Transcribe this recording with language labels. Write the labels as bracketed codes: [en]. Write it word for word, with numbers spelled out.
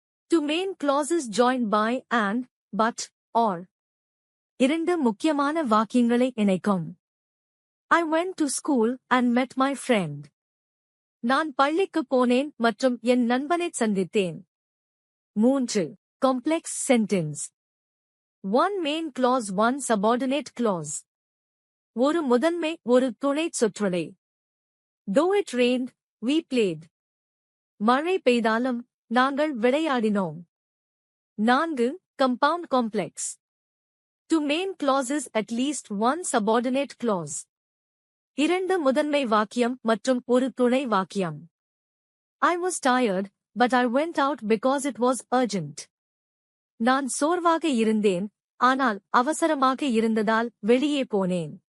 [en] Two main clauses joined by and, but, or. [ta] இரண்டு முக்கியமான வாக்கியங்களை இணைக்கும். [en] I went to school and met my friend. [ta] நான் பள்ளிக்கு போனேன் மற்றும் என் நண்பனை சந்தித்தேன். [en] மூன்று, complex sentence. One main clause, one subordinate clause. [ta] ஒரு முதன்மை, ஒரு துணைச் சொற்றொடை. [en] Though it rained, we played. [ta] மழை பெய்தாலும் நாங்கள் விளையாடினோம். நான்கு, compound complex. [en] Two main clauses, at least one subordinate clause. [ta] இரண்டு முதன்மை வாக்கியம் மற்றும் ஒரு துணை வாக்கியம். [en] I was tired, but I went out because it was urgent. [ta] நான் சோர்வாக இருந்தேன், ஆனால் அவசரமாக இருந்ததால் வெளியே போனேன்.